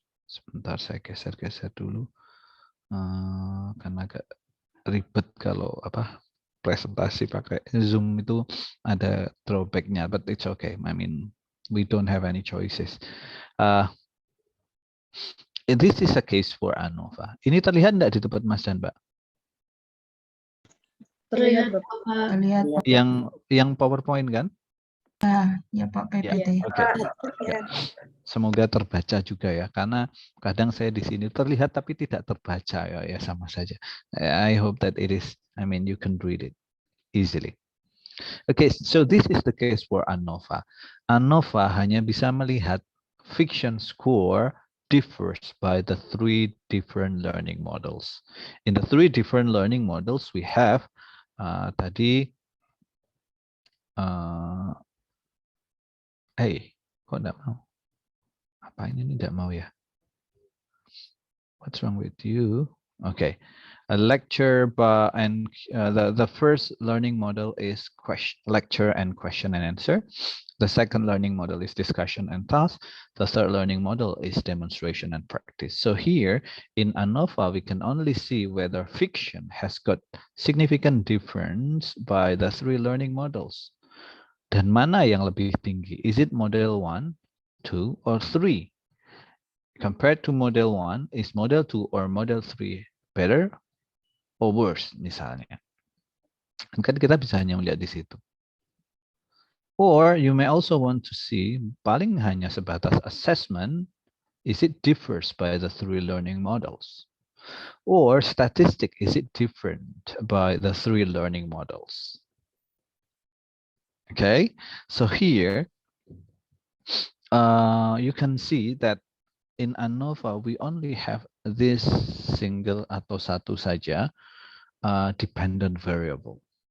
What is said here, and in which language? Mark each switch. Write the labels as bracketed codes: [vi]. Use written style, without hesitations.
[id] Sebentar, saya geser-geser dulu. Karena agak ribet kalau presentasi pakai Zoom itu ada drawback-nya, [en] but it's okay. I mean, we don't have any choices. This is a case for ANOVA. [id] Ini terlihat enggak di tempat Mas dan Mbak? Terlihat, Bapak. Terlihat. Yang PowerPoint kan? Ya Pak PPT. Ya, oke. Ya. Semoga terbaca juga ya, karena kadang saya di sini terlihat tapi tidak terbaca ya sama saja. [en] I hope that it is, I mean, you can read it easily. Okay, so this is the case for ANOVA. ANOVA [id] hanya bisa melihat [en] fiction score differs by the 3 different learning models. In the 3 different learning models, we have [id] tadi, kok enggak mau? Apa ini tidak mau ya? [en] What's wrong with you? Okay, a lecture and the first learning model is lecture and question and answer. The second learning model is discussion and task. The third learning model is demonstration and practice. So here in ANOVA, we can only see whether fiction has got significant difference by the 3 learning models. [id] Dan mana yang lebih tinggi? [en] Is it model 1, 2, or 3? Compared to model 1, is model 2 or model 3 better or worse [id] misalnya? Kan kita bisa hanya melihat di situ. [en] Or you may also want to see [id] paling hanya sebatas [en] assessment, is it differs by the 3 learning models? Or statistic, is it different by the 3 learning models? Okay, so here you can see that in ANOVA, we only have this single [id] atau satu saja [en] dependent variable.